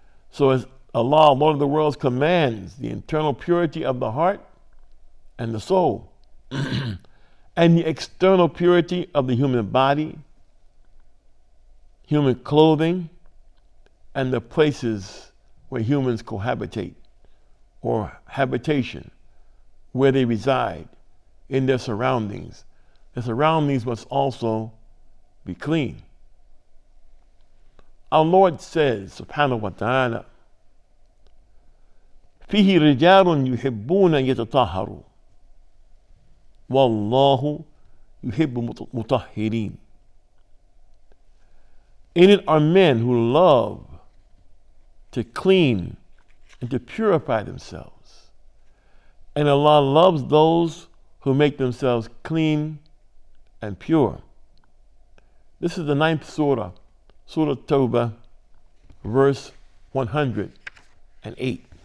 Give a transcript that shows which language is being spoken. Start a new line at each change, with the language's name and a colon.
English: So as Allah, Lord of the worlds, commands the internal purity of the heart and the soul, and the external purity of the human body, human clothing, and the places where humans cohabitate, or habitation, where they reside, in their surroundings. The surroundings must also be clean. Our Lord says,
Arabic: subhanahu wa ta'ala, فيه رجال يحبون أن يتطهروا والله يحب المطهرين.
English: In it are men who love to clean and to purify themselves. And Allah loves those who make themselves clean and pure. This is the 9th surah, Surah Tawbah, verse 108.